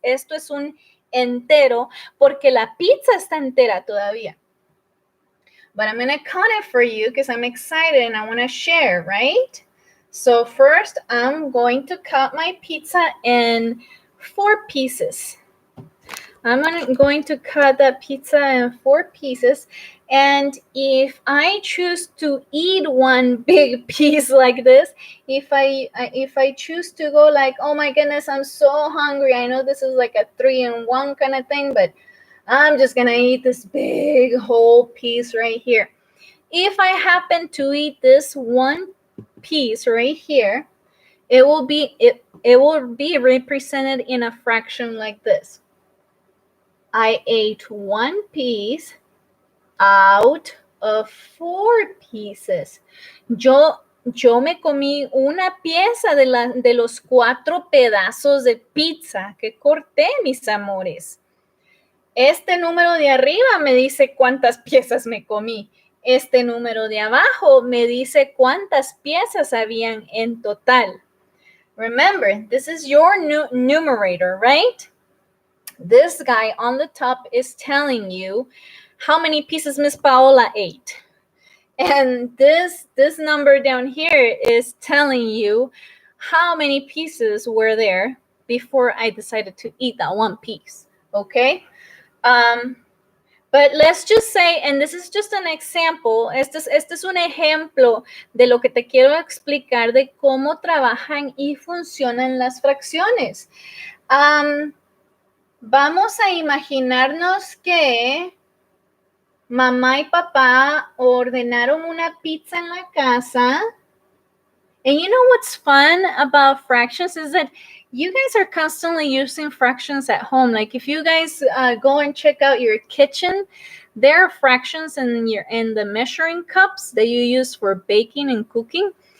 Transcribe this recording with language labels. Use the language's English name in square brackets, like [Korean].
[Spanish] Esto es un entero porque la pizza está entera todavía. [English] But I'm going to count it for you because I'm excited and I want to share, right? So first, I'm going to cut my pizza in 4 pieces. I'm going to cut that pizza in 4 pieces. And if I choose to eat one big piece like this, if I choose to go like, oh my goodness, I'm so hungry. I know this is like a 3-in-1 kind of thing, but I'm just going to eat this big whole piece right here. If I happen to eat this one piece right here, it will be represented in a fraction like this. I ate 1 piece out of 4 pieces. [Spanish] Yo me comí una pieza de los 4 pedazos de pizza que corté, mis amores. Este número de arriba me dice cuántas piezas me comí. Este número de abajo me dice cuántas piezas habían en total. [English] Remember, this is your numerator, right? This guy on the top is telling you how many pieces Miss Paola ate. And this number down here is telling you how many pieces were there before I decided to eat that 1 piece, okay? But let's just say, and this is just an example, [Spanish] este es un ejemplo de lo que te quiero explicar de cómo trabajan y funcionan las fracciones. Vamos a imaginarnos que mamá y papá ordenaron una pizza en la casa. [English] And you know what's fun about fractions is that you guys are constantly using fractions at home. Like if you guys go and check out your kitchen, there are fractions in the measuring cups that you use for baking and cooking.